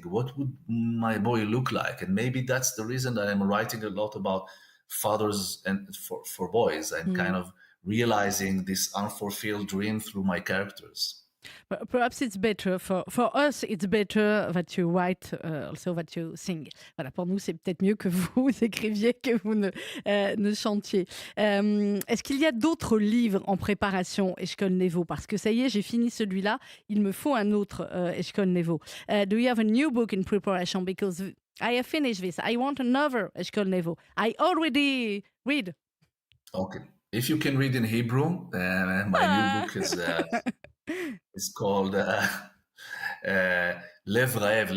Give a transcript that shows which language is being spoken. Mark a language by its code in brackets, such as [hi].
[en] What would my boy look like? And maybe that's the reason that I'm writing a lot about fathers and for boys. I'm kind of realizing this unfulfilled dream through my characters. Perhaps it's better for us. It's better that you write, also that you sing. [fr] Voilà, pour nous, c'est peut-être mieux que vous écriviez que vous ne chantiez. Est-ce qu'il y a d'autres livres en préparation, Eshkol Nevo? Parce que ça y est, j'ai fini celui-là. Il me faut un autre, Eshkol Nevo. [en] Do you have a new book in preparation? Because I have finished this. I want another, Eshkol Nevo. I already read. Okay. If you can read in Hebrew, my new book is called Lev Raev.